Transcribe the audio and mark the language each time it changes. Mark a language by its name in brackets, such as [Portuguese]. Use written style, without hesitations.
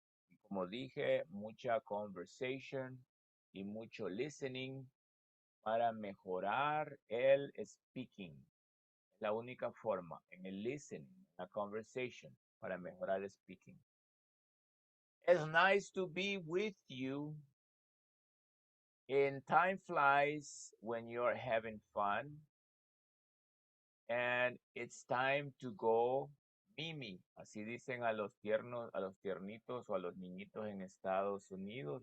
[Spanish] Y como dije, mucha conversation y mucho listening para mejorar el speaking. La única forma en el listening, la conversation, para mejorar el speaking. [English] It's nice to be with you. And time flies when you're having fun. And it's time to go Mimi. [Spanish] Así dicen a los tiernos, a los tiernitos o a los niñitos en Estados Unidos.